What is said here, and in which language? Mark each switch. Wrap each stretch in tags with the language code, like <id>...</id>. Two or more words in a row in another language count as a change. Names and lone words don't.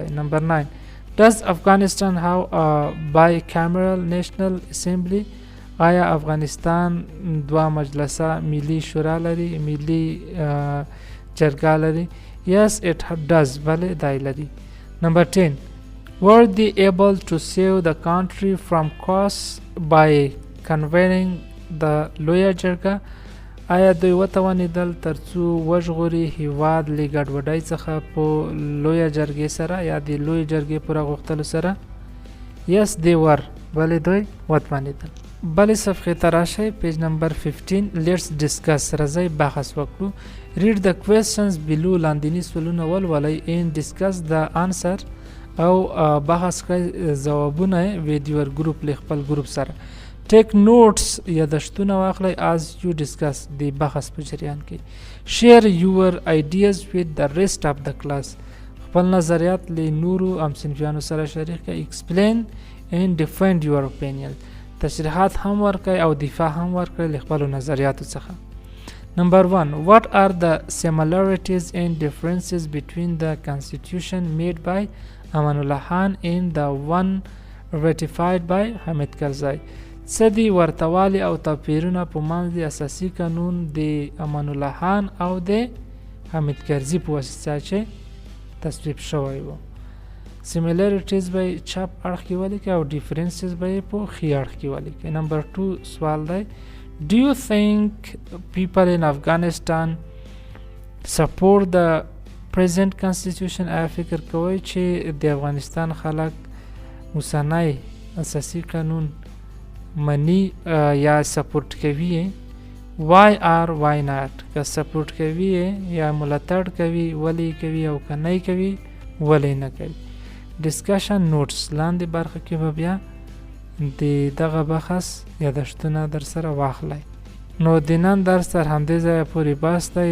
<en>Number 9، Does Afghanistan have a bicameral national assembly؟</en> <ps>آیا افغانستان دوه مجلسه ملي شورا لري، ملي جرګه لري؟</ps> <en>Yes it does،</en> <ps>بلې دی لري.</ps> <en>Number 10، Were they able to save the country from costs by convening the لویه جرګه؟</en> <ps>آیا دوی وتوانېدل ترڅو وژغوري هیواد له ګډوډۍ څخه په لویه جرګې سره یا د لویې جرګې پوره غوښتلو سره؟</ps> <en>Yes they were،</en> <ps>بلې دوی وتوانېدل. بلې صفحې ته راشئ،</ps> <en>page number</en> <ps>15،</ps> <en>Let's discuss،</en> <ps>راځئ بحث وکړو.</ps> <en>Read the questions below،</en> <ps>لاندیني سوالونه ولولئ.</ps> <en>And discuss the answer،</en> <ps>او بحث کړئ ځوابونه</ps> <en>with your group،</en> <ps>له خپل ګروپ سره.</ps> <en>Take notes،</en> <ps>یادښتونه واخلئ</ps> <en>as you discuss،</en> <ps>د بحث په جریان کې.</ps> <en>Share your ideas with the rest of the class،</en> <ps>خپل نظریات له نورو همصنفیانو سره شریک کړئ.</ps> <en>Explain and defend your opinion،</en> <ps>تشریحات هم ورکړئ او دفاع هم ورکړئ له خپلو نظریاتو څخه.</ps> <en>Number 1، What are the similarities and differences between the constitution made by Aman Ullah Khan and the one ratified by Hamid Karzai؟</en> <ps>څه دي ورتهوالی او توپیرونه په منځ د اساسي قانون د امان الله خان او د حمید کرزي په واسطه چې تصویب شوی و؟ سیمیلاریټیز به یې چپ اړخ کې ولیکئ او ډیفرنسز به یې په ښي اړخ کې ولیکئ. نمبر 2 سوال دی،</ps> <en>Do you think people in Afghanistan support the present constitution؟</en> <ps>آیا فکر کوئ چې د افغانستان خلک اوسنی اساسي قانون منی یا سپورت کوي؟</ps> <en>Why or why not؟</en> <ps>که سپورت کوي یا ملاتړ کوي ولی کوي او که نه کوي ولی نه کوي.</ps> <en>discussion notes,</en> <ps>لاندې برخه کې به بیا د دغه بحث یادښتونه در سره واخلئ. نو د نن درس تر همدې ځایه پورې بس دی.</ps>